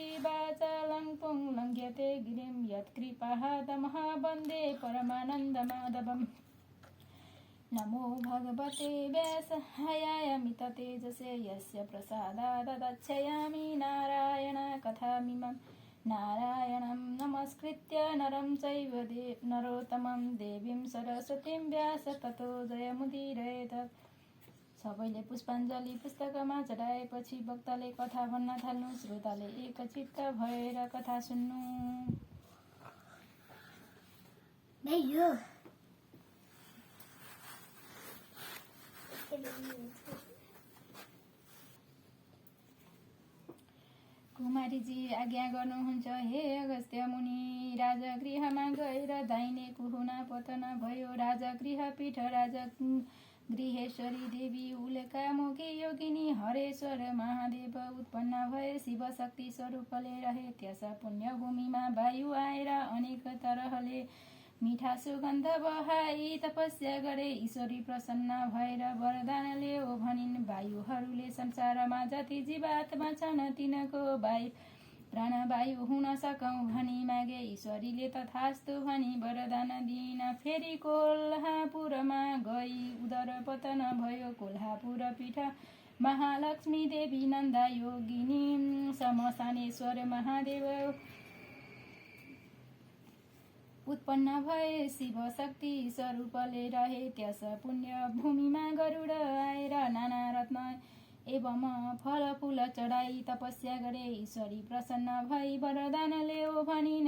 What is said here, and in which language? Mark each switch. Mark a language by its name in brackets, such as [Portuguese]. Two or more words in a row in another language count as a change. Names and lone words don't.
[Sanskrit] वाचालं पुंलङ्घ्यते गिरिं यत्कृपादमः वन्दे परमानन्दमाधवम् नमो भगवते व्यासाय मिततेजसे यस्य प्रसादादक्षयामि नारायण कथामिमं नारायणं नमस्कृत्य नरं चैव नरोत्तमं देवीं सरस्वतीं व्यास ततो जयमुदीरयेत्। [Nepali] सबैले पुष्पाञ्जली पुस्तकमा चढाएपछि वक्ताले कथा भन्न थाल्नु। श्रोताले एकचित्त भएर कथा सुन्नु। कुमारीजी आज्ञा गर्नुहुन्छ। हे अगस्त्य मुनि, राजगृहमा गएर दाहिने कुहुना पतन भयो। राजगृह पीठ गृहेश्वरी देवी उल्कामुखी योगिनी हरेश्वर महादेव उत्पन्न भए शिव शक्ति स्वरूपले रहे। त्यस पुण्यभूमिमा वायु आएर अनेक तरहले मिठा सुगन्ध बहाई तपस्या गरे। ईश्वरी प्रसन्न भएर वरदान ल्याओ भनिन्। वायुहरूले संसारमा जति जीवात्मा छन् तिनको प्राणवायु हुन सकौँ भनी मागे। ईश्वरीले तथास्तु भनी वरदान दिन फेरि कोल्हापुरमा गई उदर पतन भयो। कोल्हापुर पीठ महालक्ष्मी देवी नन्दा योगिनी समसानेश्वर महादेव उत्पन्न भए शिव शक्ति स्वरूपले रहे। त्यस पुण्य भूमिमा गरुड आएर नाना रत्न एवं फलफूल चढाई तपस्या गरे। ईश्वरी प्रसन्न भई वरदान ल्याओ भनिन्।